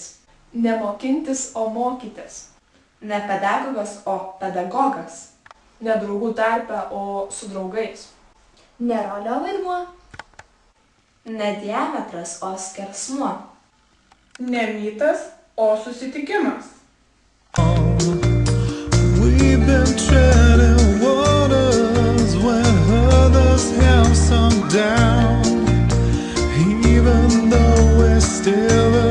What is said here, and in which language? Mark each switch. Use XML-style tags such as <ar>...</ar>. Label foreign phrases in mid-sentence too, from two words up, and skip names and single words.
<lt>Ne mokintis, o mokytis. Ne pedagogas, o pedagogas. Ne draugų tarpe, o su draugais. Ne rolio vaidmuo. Ne diametras, o skersmuo. Ne mytas, o susitikimas.</lt> <en>We've been treading waters when others have sunk down. Even though we're still</en>